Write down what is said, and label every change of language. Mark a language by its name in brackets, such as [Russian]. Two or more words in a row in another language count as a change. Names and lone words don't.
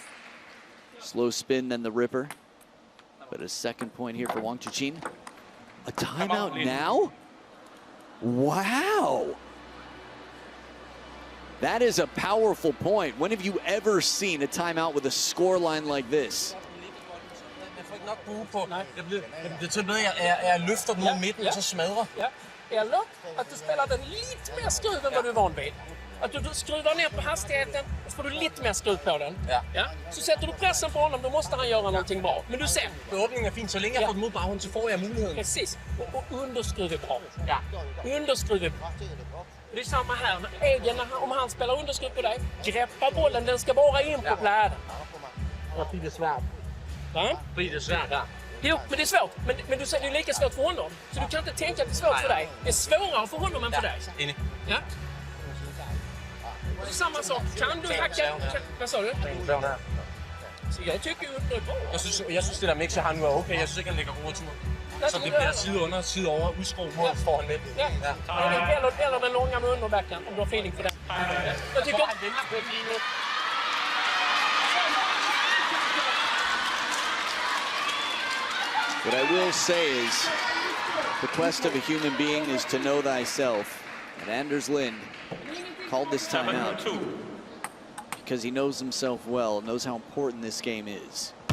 [English] Slow spin, then the ripper. But a second point here for Wang Chuqin. A timeout now? Wow. That is a powerful point. When have you ever seen a timeout with a score line like this? [Danish] Løfter den mod midten, og så smadrer. Ja, eller at du spiller den lidt mere skævt, end hvad du er vant ved. [Swedish] att du skruvar ner på hastigheten och så får du lite mer skruv på den. Ja. Så sätter du pressen på honom, då måste han göra någonting bra. Men du ser, Åbningen är fin. Så länge jag får mot baghånd så får jag möjligheten. precis. Och underskruv är bra. Ja. Underskruv är bra. Det är samma här. Egen, om han spelar underskruv på dig, greppa bollen, den ska bara in på bläden. Jag blir det svårt. Va? Blir det svårt, ja. Jo, men det är svårt. Men du säger det är lika svårt för honom. Så du kan inte tänka att det är svårt för dig. Det är svårare för honom än för dig. Enig. Ja. Och samma sak. Kan du hacka... Vad sa du? Så jag tycker ju det är bra. [Danish] Jeg synes det der mix, han nu er okay. Jeg synes ikke, han lægger overtur. Som det bliver side under, side over, udskruet mål foran med. Ja. [Swedish] Eller den långa med underbacken, om du har feeling för det. Jag tycker... [English] What I will say is, the quest of a human being is to know thyself. And Anders Lind called this timeout because he knows himself well, knows how important this game is.